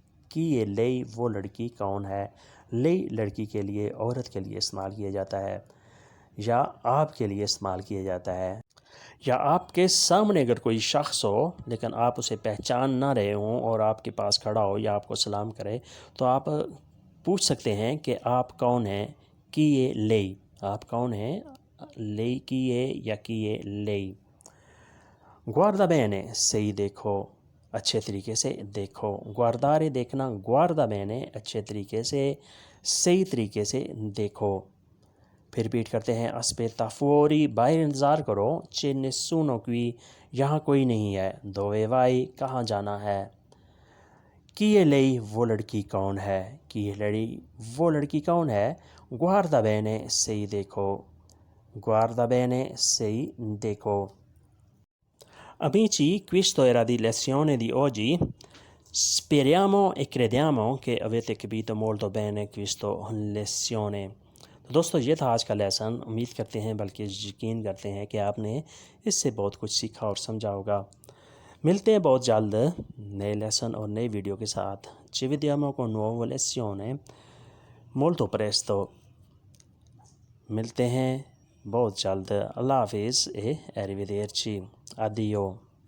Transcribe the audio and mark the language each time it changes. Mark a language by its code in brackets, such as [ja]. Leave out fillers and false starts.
[it] chi è lei [ur] وہ لڑکی کون ہے. lei لڑکی کے لیے، عورت کے لیے استعمال کیا جاتا ہے، یا آپ کے لیے استعمال کیا جاتا ہے. یا آپ کے سامنے اگر کوئی شخص ہو لیکن آپ اسے پہچان نہ رہے ہوں اور آپ کے پاس کھڑا ہو یا آپ کو سلام کرے تو آپ پوچھ سکتے ہیں کہ آپ کون ہیں. [it] chi è lei [ur] آپ کون ہیں. [it] lei chi è یا chi è lei. guarda bene [ur] صحیح دیکھو، اچھے طریقے سے دیکھو. guardare دیکھنا. [it] guarda bene [ur] اچھے طریقے سے، صحیح طریقے سے دیکھو. پھر ریپیٹ کرتے ہیں [it] aspetta fuori [ur] باہر انتظار کرو. [it] c'è nessuno qui [ur] یہاں کوئی نہیں ہے. [it] dove vai [ur] کہاں جانا ہے. [it] chi è lei [ur] وہ لڑکی کون ہے. [it] chi è lei [ur] وہ لڑکی کون ہے. [it] guarda bene [ur] صحیح دیکھو. [it] guarda bene [ur] صحیح دیکھو. [it] Amici, questo era di lezione di oggi. Speriamo e crediamo che avete capito molto bene questa lezione. [ur] تو دوستو یہ تھا آج کا لیسن. امید کرتے ہیں بلکہ یقین کرتے ہیں کہ آپ نے اس سے بہت کچھ سیکھا اور سمجھا ہوگا. ملتے ہیں بہت جلد نئے لیسن اور نئے ویڈیو کے ساتھ. [it] Ci vediamo con nuova lezione molto presto. [ur] ملتے ہیں بہت جلد. اللہ حافظ [it] e arrivederci. Addio.